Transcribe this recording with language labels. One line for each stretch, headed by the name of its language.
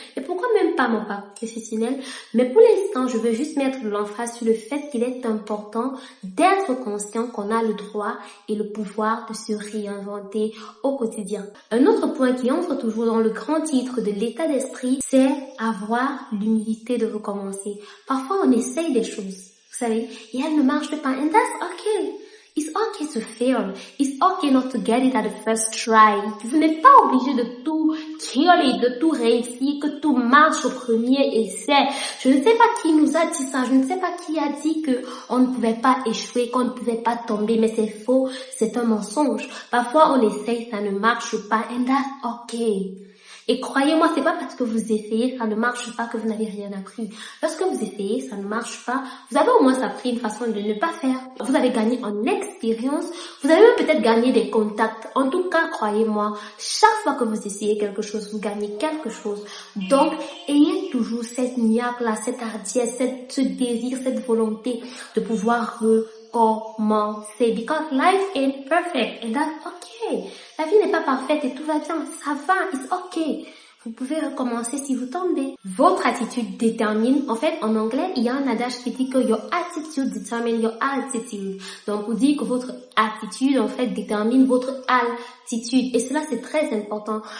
French: Et pourquoi même pas mon parcours professionnel. Mais pour l'instant, je veux juste mettre l'emphase sur le fait qu'il est important d'être conscient qu'on a le droit et le pouvoir de se réinventer au quotidien. Un autre point qui entre toujours dans le grand titre de l'état d'esprit, c'est avoir l'humilité de recommencer. Parfois, on essaye des choses, vous savez, et elles ne marchent pas.
English: And that's okay. It's okay to fail. It's okay not to get it at the first try.
French: Vous n'êtes pas obligé de tout killer, de tout réussir, que tout marche au premier essai. Je ne sais pas qui nous a dit ça. Je ne sais pas qui a dit que on ne pouvait pas échouer, qu'on ne pouvait pas tomber. Mais c'est faux. C'est un mensonge. Parfois, on essaye, ça ne marche pas.
English: And that's okay.
French: Et croyez-moi, c'est pas parce que vous essayez, ça ne marche pas que vous n'avez rien appris. Lorsque vous essayez, ça ne marche pas, vous avez au moins appris une façon de ne pas faire. Vous avez gagné en expérience, vous avez même peut-être gagné des contacts. En tout cas, croyez-moi, chaque fois que vous essayez quelque chose, vous gagnez quelque chose. Donc, ayez toujours cette niaque-là, cette hardiesse, ce désir, cette volonté de pouvoir recommencer.
English: Because life ain't perfect and that's okay.
French: La vie n'est pas parfaite et tout va bien. Ça va,
English: it's okay.
French: Vous pouvez recommencer si vous tombez. Votre attitude détermine, en fait, en anglais, il y a un adage qui dit que
English: your attitude determine your altitude.
French: Donc, vous dites que votre attitude, en fait, détermine votre altitude. Et cela, c'est très important.